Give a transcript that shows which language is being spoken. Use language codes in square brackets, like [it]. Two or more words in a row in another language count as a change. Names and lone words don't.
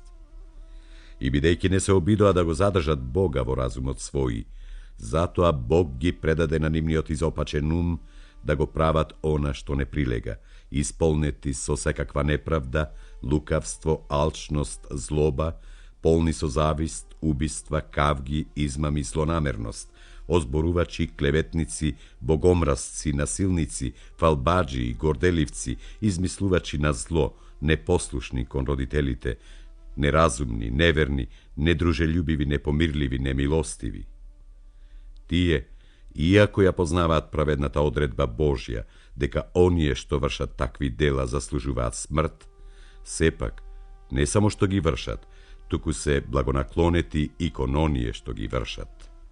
[mk] И бидејќи не се обидоа да го задржат Бога во разумот свој, затоа Бог ги предаде на нивниот изопачен ум да го прават она што не прилега, исполнети со секаква неправда, лукавство, алчност, злоба, полни со завист, убиства, кавги, измами, злонамерност, озборувачи, клеветници, богомразци, насилници, фалбаџии, горделивци, измислувачи на зло, непослушни кон родителите, неразумни, неверни, недружељубиви, непомирливи, немилостиви. Тие, иако ја познаваат праведната одредба Божја, дека оние што вршат такви дела заслужуваат смрт, сепак, не само што ги вршат, туку се благонаклонети и кон оние што ги вршат.